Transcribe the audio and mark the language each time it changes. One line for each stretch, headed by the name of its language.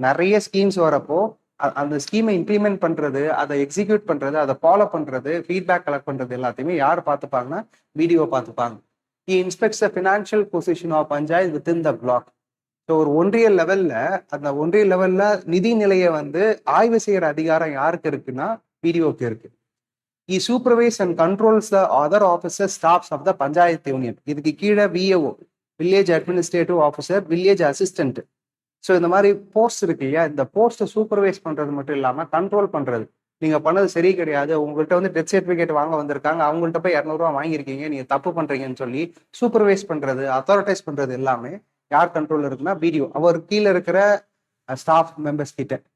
Tamil: நிறைய ஸ்கீம்ஸ் வரப்போ அந்த ஸ்கீமை இம்ப்ளிமெண்ட் பண்றது, அதை எக்ஸிக்யூட் பண்றது, அதை ஃபாலோ பண்றது, ஃபீட்பேக் கலெக்ட் பண்றது எல்லாத்தையுமே யார் பார்த்துப்பாங்கன்னா வீடியோ பார்த்துப்பாங்க.
English: He inspects the financial position of panchayat within the block.
Tamil: So ஒரு ஒன்றிய லெவல்ல நிதி நிலையை வந்து ஆய்வு செய்யற அதிகாரம் யாருக்கு இருக்குன்னா பிடிஓக்கு இருக்கு.
English: He supervise and controls the other officers staffs of the panchayat union.
Tamil: இதுக்கு கீழே VAO, village administrative officer, village assistant. So இந்த மாதிரி போஸ்ட் இருக்கு இல்லையா, இந்த போஸ்ட்டை சூப்பர்வைஸ் பண்றது மட்டும் இல்லாம கண்ட்ரோல் பண்றது. நீங்க பண்ணது சரி கிடையாது, உங்கள்கிட்ட வந்து டெத் சர்டிபிகேட் வாங்க வந்திருக்காங்க, அவங்கள்ட்ட போய் 200 ரூபா வாங்கியிருக்கீங்க, நீங்க தப்பு பண்றீங்கன்னு சொல்லி சூப்பர்வைஸ் பண்றது, அத்தாரிட்டைஸ் பண்றது எல்லாமே யார் கண்ட்ரோல் இருக்குன்னா பிடிஓ, அவர் கீழே இருக்கிற ஸ்டாஃப் மெம்பர்ஸ் கிட்ட.